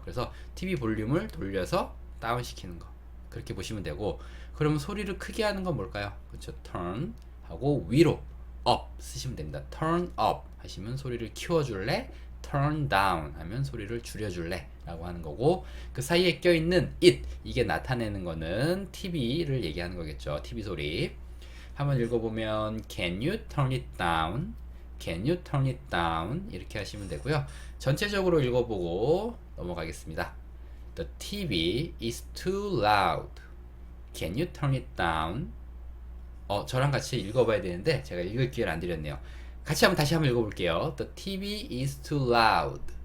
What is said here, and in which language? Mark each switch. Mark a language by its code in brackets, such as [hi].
[ko] 그래서 TV 볼륨을 돌려서 다운 시키는 거. 그렇게 보시면 되고 그러면 소리를 크게 하는 건 뭘까요? 그렇죠? turn 하고 위로 up 쓰시면 됩니다. turn up 하시면 소리를 키워줄래? turn down 하면 소리를 줄여줄래? 라고 하는 거고, 그 사이에 껴있는 it, 이게 나타내는 거는 TV를 얘기하는 거겠죠. TV 소리. 한번 읽어보면 [en] can you turn it down? Can you turn it down? [ko] 이렇게 하시면 되고요. 전체적으로 읽어보고 넘어가겠습니다. [en] The TV is too loud. Can you turn it down? [ko] 저랑 같이 읽어봐야 되는데 제가 읽을 기회를 안 드렸네요. 같이 다시 한번 읽어볼게요. [en] The TV is too loud.